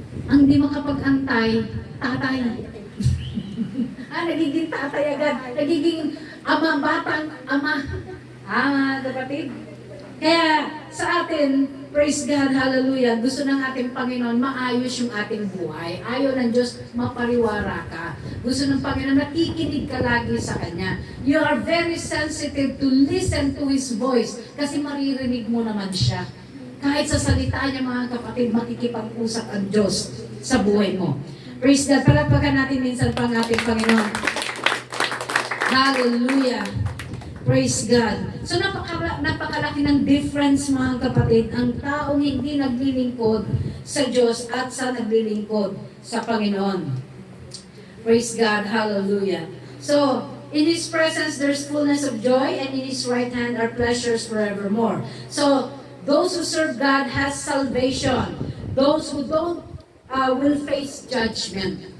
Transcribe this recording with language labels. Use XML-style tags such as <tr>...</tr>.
<tl>Ang di makapag-antay, tatay. Nagiging tatay agad. Nagiging ama, batang ama. Kapatid. Kaya sa atin,</tl> <en>praise God,</en> <tl>hallelujah, gusto ng ating Panginoon, maayos yung ating buhay. Ayaw ng Diyos, mapariwara ka. Gusto ng Panginoon, nakikinig ka lagi sa Kanya.</tl> <en>You are very sensitive to listen to His voice</en> <tl>kasi maririnig mo naman siya. Kahit sa salita niya, mga kapatid, makikipag-usap ang Diyos sa buhay mo.</tl> <en>Praise God.</en> <tl>Palagpagan natin minsan pang ating Panginoon. Hallelujah.</tl> <en>Praise God.</en> <tl>So napakalaki ng difference mga kapatid, ang taong hindi naglilingkod sa Diyos at sa naglilingkod sa Panginoon.</tl> <en>Praise God. Hallelujah. So, in His presence there's fullness of joy, and in His right hand are pleasures forevermore. So, those who serve God has salvation. Those who don't will face judgment.</en>